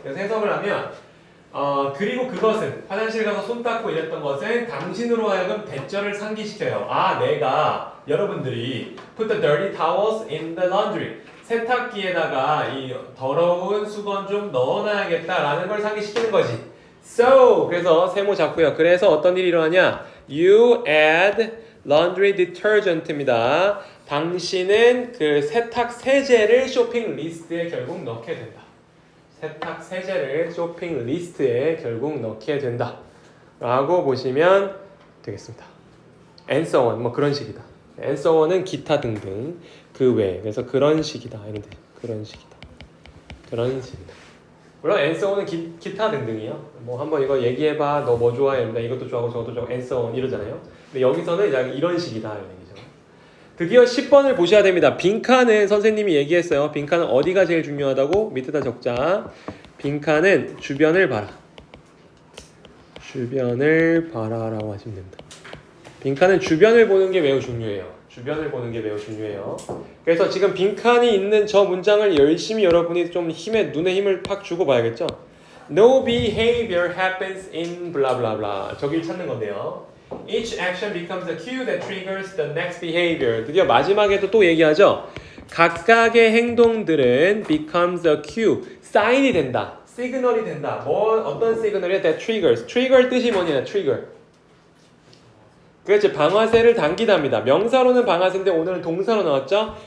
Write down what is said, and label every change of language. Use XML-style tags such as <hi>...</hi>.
<ko>그래서 해석을 하면 그리고 그것은 화장실 가서 손 닦고 이랬던 것은 당신으로 하여금 대절을 상기시켜요. 내가 여러분들이</ko> <en>put the dirty towels in the laundry</en> <ko>세탁기에다가 이 더러운 수건 좀 넣어놔야겠다라는 걸 상기시키는 거지. So 그래서 세모 잡고요. 그래서 어떤 일이 일어나냐?</ko> <en>You add laundry detergent입니다.</en> <ko>당신은 그 세탁 세제를 쇼핑 리스트에 결국 넣게 된다. 세탁 세제를 쇼핑 리스트에 결국 넣게 된다. 라고 보시면 되겠습니다.</ko> <en>And so on,</en> <ko>뭐 그런 식이다. And so on은 기타 등등 그 외. 그래서 그런 식이다. 이런 뜻. 그런 식이다. 그런 식이다. 물론 and so on은 기타 등등이요. 뭐 한번 이거 얘기해봐. 너 뭐 좋아해? 이것도 좋아하고 저것도 좋아하고 and so on 이러잖아요. 근데 여기서는 이런 식이다. 이런 얘기죠. 드디어 10번을 보셔야 됩니다. 빈칸은 선생님이 얘기했어요. 빈칸은 어디가 제일 중요하다고? 밑에다 적자. 빈칸은 주변을 봐라. 주변을 봐라라고 하시면 됩니다. 빈칸은 주변을 보는 게 매우 중요해요. 주변을 보는 게 매우 중요해요. 그래서 지금 빈칸이 있는 저 문장을 열심히 여러분이 좀 눈에 힘을 팍 주고 봐야겠죠?</ko> <en>No behavior happens in blah blah blah.</en> <ko>저길 찾는 건데요.</ko> <en>Each action becomes a cue that triggers the next behavior.</en> <ko>드디어 마지막에도 또 얘기하죠. 각각의 행동들은</ko> <en>becomes a cue,</en> <ko>사인이 된다, 시그널이 된다. 어떤 시그널이야?</ko> <en>That triggers.</en> <ko>trigger 뜻이 뭐냐? trigger. 그렇지, 방아쇠를 당기다입니다. 명사로는 방아쇠인데 오늘은 동사로 나왔죠.</ko>